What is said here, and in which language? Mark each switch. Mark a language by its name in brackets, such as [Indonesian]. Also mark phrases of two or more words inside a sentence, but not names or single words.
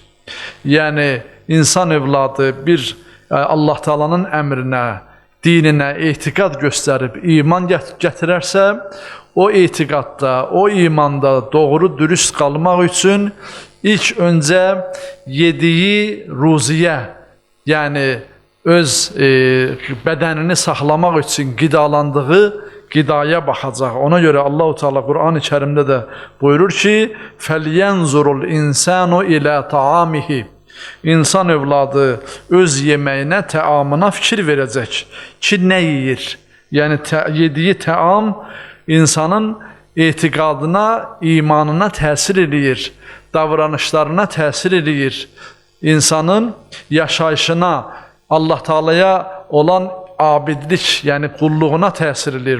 [Azerbaijani] Yəni, İnsan evladı bir Allah Teala'nın əmrinə, dininə etiqad göstərib iman gətirərsə, o etiqadda, o imanda doğru dürüst qalmaq üçün ilk öncə yediyi ruziyə, yəni öz bədənini saxlamaq üçün qidalandığı qidaya baxacaq. Ona görə Allah-u Teala Qur'an-ı Kərimdə də buyurur ki: [Arabic] فَلْيَنْزُرُ الْاِنْسَانُ اِلَى طَعَامِهِ. [Azerbaijani] İnsan evladı öz yeməyinə, təamına fikir verəcək ki, nə yeyir? Yəni, yediyi təam insanın etiqadına, imanına təsir edir, davranışlarına təsir edir, insanın yaşayışına, Allah Teala'ya olan abidlik, yəni qulluğuna təsir edir.